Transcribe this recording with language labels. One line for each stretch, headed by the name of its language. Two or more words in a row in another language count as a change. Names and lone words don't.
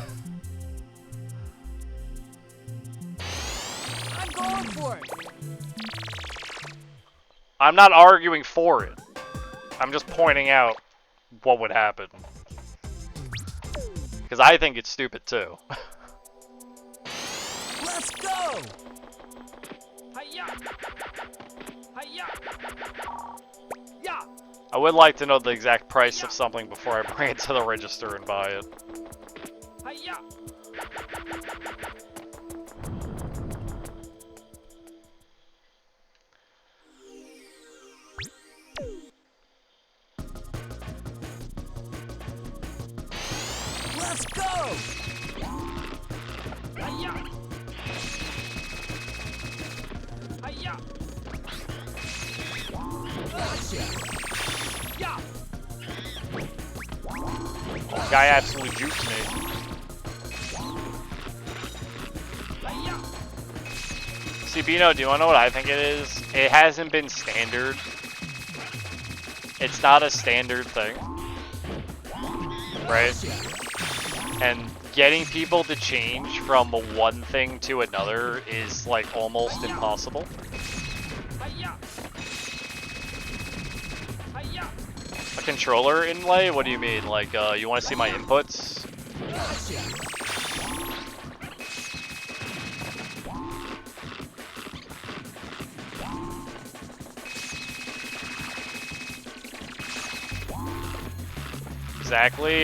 English: I'm going for it. I'm not arguing for it. I'm just pointing out what would happen. Because I think it's stupid too. Let's go! Hi-ya! Hi-ya! Yeah! I would like to know the exact price of something before I bring it to the register and buy it. Hi-ya! Let's go! Hi-ya! Hi-ya! Yeah! Oh, guy absolutely juked me. Hi-ya! See, Bino, do you want to know what I think it is? It hasn't been standard. It's not a standard thing. Right? And getting people to change from one thing to another is like almost impossible. Hi-ya! Hi-ya! A controller inlay? What do you mean? Like, you want to see my inputs? Exactly.